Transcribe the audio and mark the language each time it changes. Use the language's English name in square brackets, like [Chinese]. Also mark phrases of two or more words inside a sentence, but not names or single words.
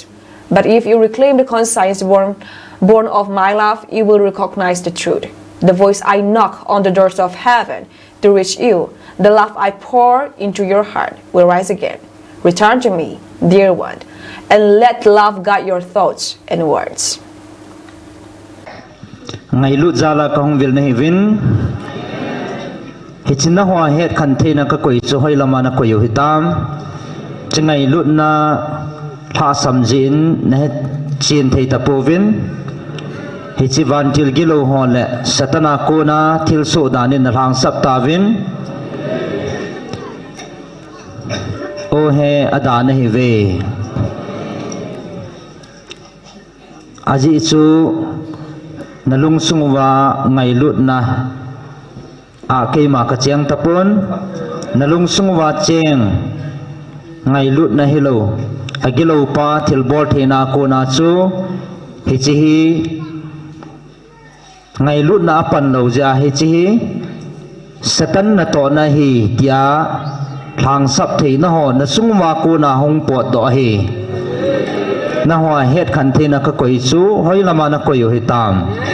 [English] But if you reclaim the conscience born of my love, you will recognize the truth. The voice I knock on the doors of heaven to reach you, the love I pour into your heart will rise again. Return to me, dear one, and let love guide your thoughts and words. [Thado Chin] Ngai lut zala ka hong vil na hivin hichina hwa het khan the na ka koi chu hoi lama na koi hitam chingai lut na tha samjin na het chin thei ta povin hichi van til gilo hole satana ko na thil so danin na rang sap tawin o he adana hi ve aji chu nalung sungwa ngai lut na a keima ka cheng tapon nalung sungwa cheng ngai lut na hilo agilo pa thilbor thena ko na chu hichi hi ngai lut na pan lo ja hichi hi satan na to na hi tia thang sap thei na ho na sungwa ko na hong pot do hi na hoa het khan the na ka koi chu hoi lama na koi hi tam